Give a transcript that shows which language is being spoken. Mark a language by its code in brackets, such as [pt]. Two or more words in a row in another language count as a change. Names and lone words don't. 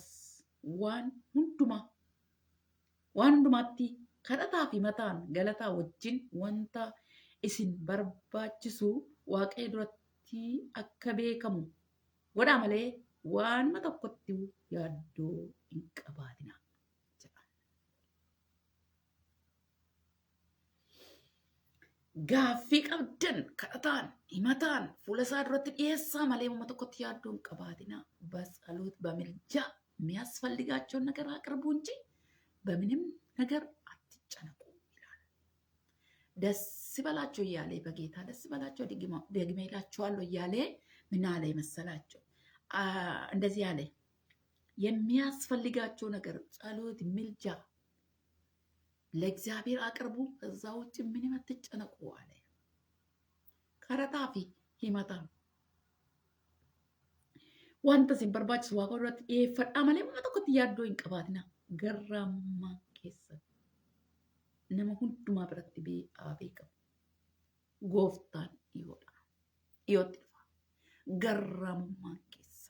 [om] Waan hundumaatti kadhataa fi mataan galataa wajjin wanta isin barbaachisu waaqayyo duratti akka beekamu godhaa malee waanuma tokkotti yaaddoo hin qabaatina. Gaaffii qabdan kadhataan himataan fuula isaa duratti dhiyeessaa malee waanuma tokkotti yaaddoo hin qabaatina. [am] በጸሎት በምልጃ የሚያስፈልጋቸውን ነገር አቅርቡ እንጂ በምንም ነገር አትጨነቁ ይላል። ደስ ይበላችሁ እያለ በጌታ ደስ ይበላችሁ ደግሜ እላችኋለሁ እያለ ምን አለ መሰላችሁ? እንደዚህ አለ፣ የሚያስፈልጋቸው ነገር ጸሎት፣ ምልጃ ለእግዚአብሔር አቅርቡ፣ ከዛ ውጭ ምንም አትጨነቁ አለ። ከረታፊ ሂመታ [om] wanta isin barbaachisu waaqa duratti dhiyeeffadhaa malee waan tokkotti yaaddoo hin qabaatina. Garraamummaa keessa nama hundumaa biratti beekamu gooftaan dhiyoodha. Dhiyootti dhufa. Garraamummaa keessa.